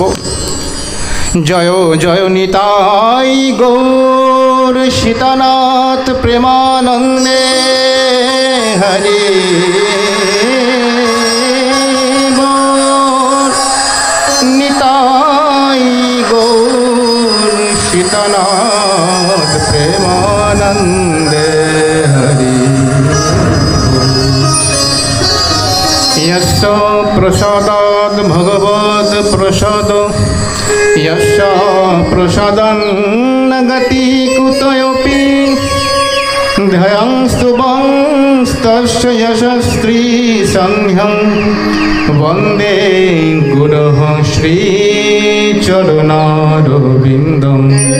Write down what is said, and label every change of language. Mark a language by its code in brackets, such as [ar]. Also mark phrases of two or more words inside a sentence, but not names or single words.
[bn] জয় জয় নিতাই গৌর সীতানাথ প্রেমানন্দে হরি নিতাই গৌর সীতানাথ প্রেমানন্দে হরি। [sa] यस्य प्रसादात् भगवत् प्रसाद यस्य प्रसादं न गति कुतयोऽपि ध्यायंस्तु वंस्तस्य यशस्वी सन्ध्यं वन्दे गुरुः श्रीचरणारविन्दम्।